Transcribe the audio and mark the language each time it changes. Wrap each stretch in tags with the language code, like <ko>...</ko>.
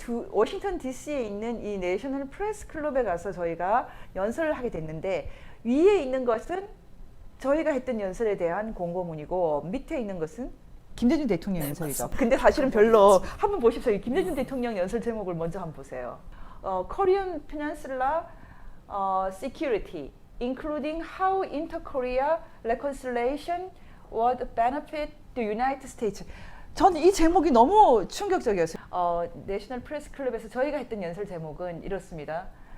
<ko>워싱턴 DC에 있는 이 내셔널 프레스 클럽에 가서 저희가 연설을 하게 됐는데 위에 있는 것은 저희가 했던 연설에 대한 공고문이고 밑에 있는 것은 김대중 대통령 연설이죠. 맞습니다. 근데 사실은 별로 한번 보십시오. 이 김대중 대통령 연설 제목을 먼저 한번 보세요.</ko> <en>Korean Peninsula Security, including how inter-Korea reconciliation would benefit the United States.</en> <ko>저는 이 제목이 너무 충격적이었어요. 내셔널 프레스 클럽에서 저희가 했던 연설 제목은 이렇습니다.</ko>